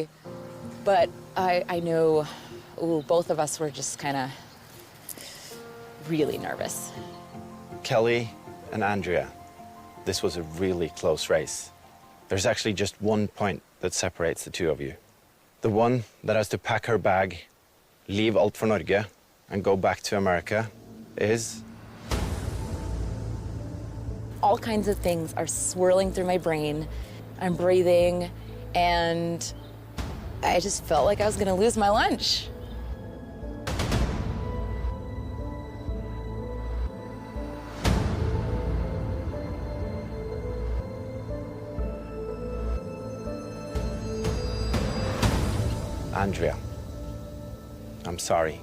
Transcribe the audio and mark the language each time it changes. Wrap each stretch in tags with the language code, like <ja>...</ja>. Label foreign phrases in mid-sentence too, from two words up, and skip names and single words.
<en>But I know, both of us were just kind of really nervous. Kelly and Andrea, this was a really close race. There's actually just 1 point that separates the two of you. The one that has to pack her bag, leave alt for Norge, and go back to America is... All kinds of things are swirling through my brain. I'm breathing, and I just felt like I was gonna lose my lunch. Andrea, I'm sorry.</en>